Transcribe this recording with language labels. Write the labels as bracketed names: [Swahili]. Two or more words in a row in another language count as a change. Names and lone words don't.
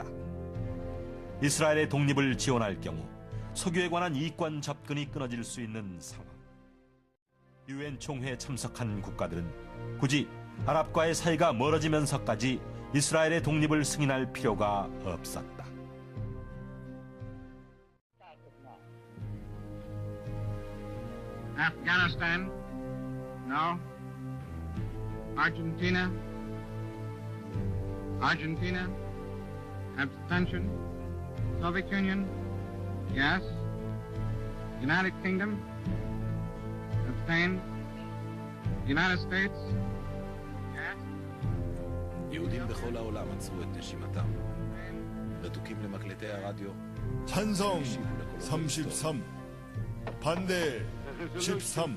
[Korean] 이스라엘의 독립을 지원할 경우 석유에 관한 이권 접근이 끊어질 수 있는 상황. 유엔 총회에 참석한 국가들은 굳이 아랍과의 사이가 멀어지면서까지 이스라엘의 독립을 승인할 필요가 없었다. [English] Afghanistan, no. Argentina, abstention. Soviet Union, yes. United Kingdom, abstain. United States, yes. [Hebrew] יהודים בכל העולם עצרו את נשימתם. רתוקים למקלטי הרדיו. [Korean] 찬성 33, 반대 13.